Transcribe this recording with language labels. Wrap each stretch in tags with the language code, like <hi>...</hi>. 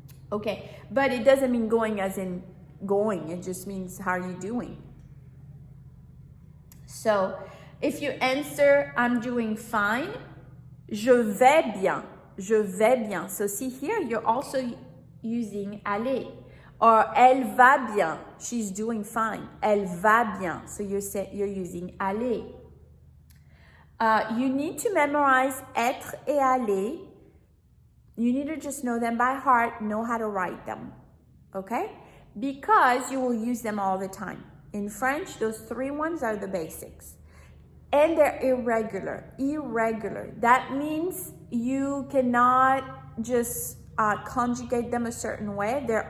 <en>Okay, but it doesn't mean going as in going, it just means how are you doing? So if you answer I'm doing fine,</en> <fr>je vais bien, je vais bien.</fr> <en>So see here, you're also using aller. Or</en> <fr>elle va bien,</fr> <en>she's doing fine.</en> <fr>Elle va bien,</fr> <en>so you're using aller. You need to memorize</en> <fr>être et aller.</fr> <en>You need to just know them by heart, know how to write them, okay? Because you will use them all the time. In French, those three ones are the basics. And they're irregular. Irregular. That means you cannot just conjugate them a certain way.</en>